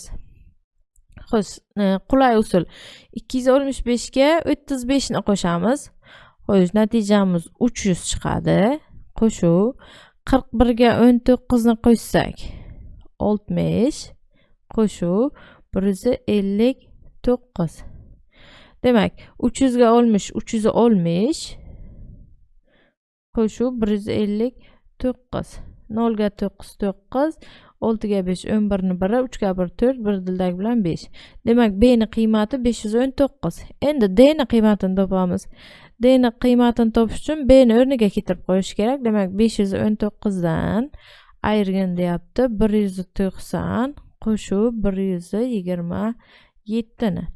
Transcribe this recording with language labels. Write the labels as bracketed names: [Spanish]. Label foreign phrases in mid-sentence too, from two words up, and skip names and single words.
[Uzbek] Xo'sh, qulay usul 265 ga 35 ni qo'shamiz. Xo'sh, natijamiz 300 chiqadi. Qo'shuv 41 ga 19 ni qo'shsak 60 qo'shuv 159. Demak, 300 ga 60 360 qo'shuv 159. 0 ga 9 9, 6 ga 5 11 ni 1, 3 ga 1 4, 1 dildagi bilan 5. Demak, B ni qiymati 519. Endi D ni qiymatini topamiz. D ni qiymatini topish uchun B ni o'rniga keltirib qo'yish kerak. Demak, 519 dan ayirgin deyapti. 190 qo'shuv 127 ni.